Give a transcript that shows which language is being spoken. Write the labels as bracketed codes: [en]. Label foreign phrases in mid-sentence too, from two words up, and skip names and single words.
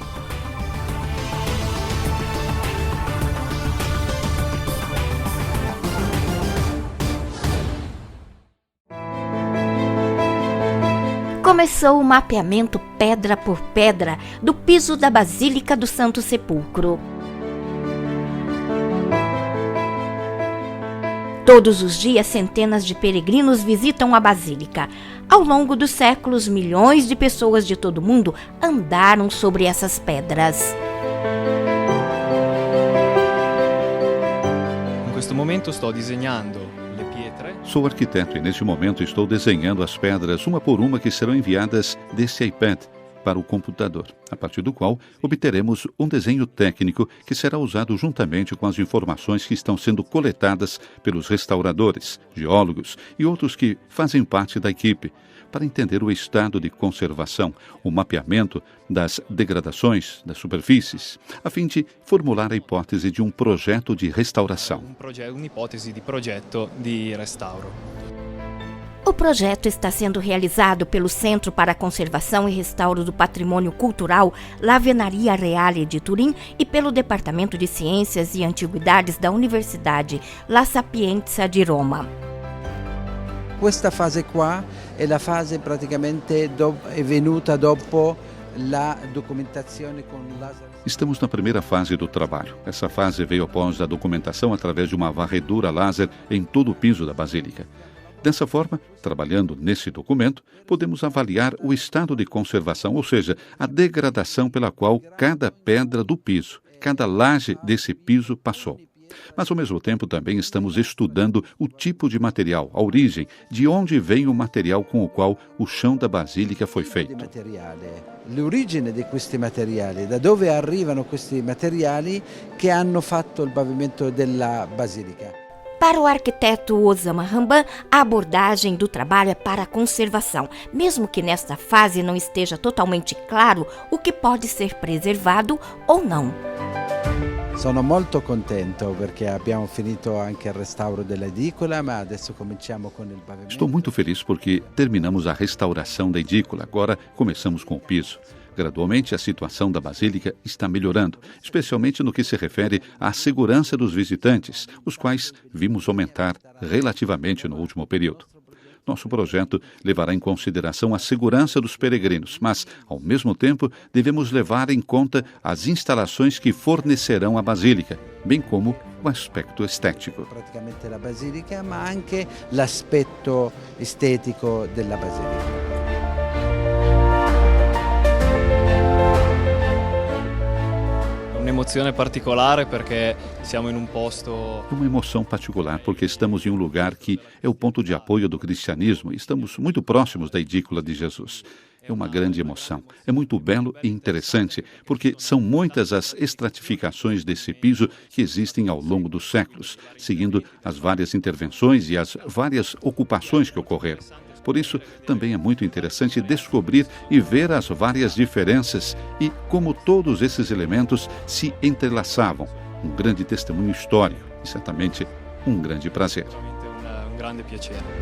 [pt] Começou o mapeamento pedra por pedra do piso da Basílica do Santo Sepulcro. Todos os dias, centenas de peregrinos visitam a Basílica. Ao longo dos séculos, milhões de pessoas de todo o mundo andaram sobre essas pedras. [it] In questo momento sto disegnando le pietre. [pt] Sou arquiteto e neste momento estou desenhando as pedras uma por uma que serão enviadas desse iPad para o computador, a partir do qual obteremos um desenho técnico que será usado juntamente com as informações que estão sendo coletadas pelos restauradores, geólogos e outros que fazem parte da equipe, para entender o estado de conservação, o mapeamento das degradações das superfícies, a fim de formular a hipótese de um projeto de restauração. [it] Un'ipotesi di progetto di restauro. [pt] O projeto está sendo realizado pelo Centro para a Conservação e Restauro do Patrimônio Cultural Lavenaria Reale de Turim e pelo Departamento de Ciências e Antiguidades da Universidade La Sapienza di Roma. [it] Questa fase qua è la fase praticamente è venuta dopo la documentazione con laser. [pt] Estamos na primeira fase do trabalho. Essa fase veio após a documentação através de uma varredura laser em todo o piso da Basílica. Dessa forma, trabalhando nesse documento, podemos avaliar o estado de conservação, ou seja, a degradação pela qual cada pedra do piso, cada laje desse piso passou. Mas, ao mesmo tempo, também estamos estudando o tipo de material, a origem, de onde vem o material com o qual o chão da Basílica foi feito. [it] L'origine di questi materiali, da dove arrivano questi materiali che hanno fatto il pavimento della Basilica. [pt] Para o arquiteto Osama Ramban, a abordagem do trabalho é para a conservação, mesmo que nesta fase não esteja totalmente claro o que pode ser preservado ou não. [it] Sono molto contento perché abbiamo finito anche il restauro dell'edicola, ma adesso cominciamo con il pavimento. [pt] Estou muito feliz porque terminamos a restauração da edícula, agora começamos com o piso. Gradualmente, a situação da Basílica está melhorando, especialmente no que se refere à segurança dos visitantes, os quais vimos aumentar relativamente no último período. Nosso projeto levará em consideração a segurança dos peregrinos, mas, ao mesmo tempo, devemos levar em conta as instalações que fornecerão a Basílica, bem como o aspecto estético. [it] Praticamente la Basilica, ma anche l'aspetto estetico della Basilica. Un'emozione particolare perché siamo in un posto. [pt] É uma emoção particular porque estamos em um lugar que é o ponto de apoio do cristianismo e estamos muito próximos da edícula de Jesus. É uma grande emoção. É muito belo e interessante porque são muitas as estratificações desse piso que existem ao longo dos séculos, seguindo as várias intervenções e as várias ocupações que ocorreram. Por isso, também é muito interessante descobrir e ver as várias diferenças e como todos esses elementos se entrelaçavam. Um grande testemunho histórico e certamente um grande prazer. [it] Un grande piacere.